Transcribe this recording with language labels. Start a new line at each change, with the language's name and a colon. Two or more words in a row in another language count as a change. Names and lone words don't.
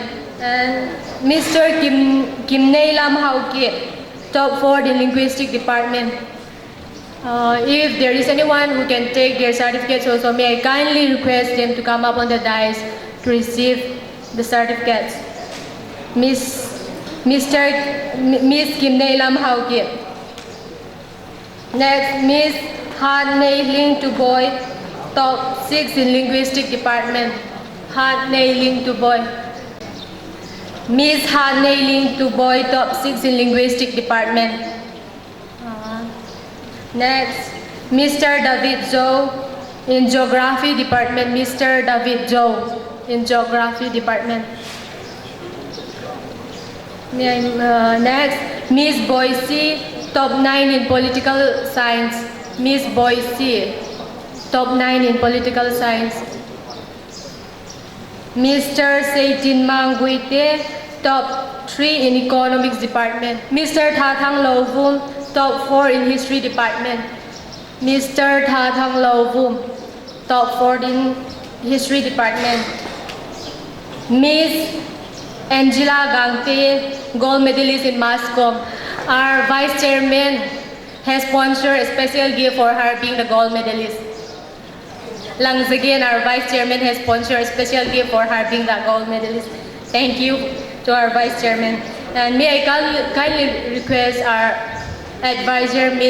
English: And Mr. Kim Nei Lam Hau Kie, top 4 in linguistic department. If there is anyone who can take their certificates also, may I kindly request them to come up on the dais to receive the certificates. Miss Kim Nei Lam Hau Kie. Next, Miss Han Nei Ling Tu Boy, top 6 in linguistic department. Han Nei Ling Tu Boy. Miss Han Nei Ling Tu Boy, top 6 in linguistic department. Next, Mr. David Zhou in geography department. Mr. David Zhou in geography department. Next, Miss Boise, top 9 in political science. Miss Boise, top 9 in political science. Mr. Seitin Manguite, top 3 in economics department. Mr. Thatang Lovum, top 4 in history department. Mr. Thatang Lovum, top 4 in history department. Miss Angela Gangte, gold medalist in MASCOM. Our vice chairman has sponsored a special gift for her being the gold medalist. Langzagin, our vice chairman, has sponsored a special gift for her being the gold medalist. Thank you to our vice chairman. And may I kindly request our advisor, Ms.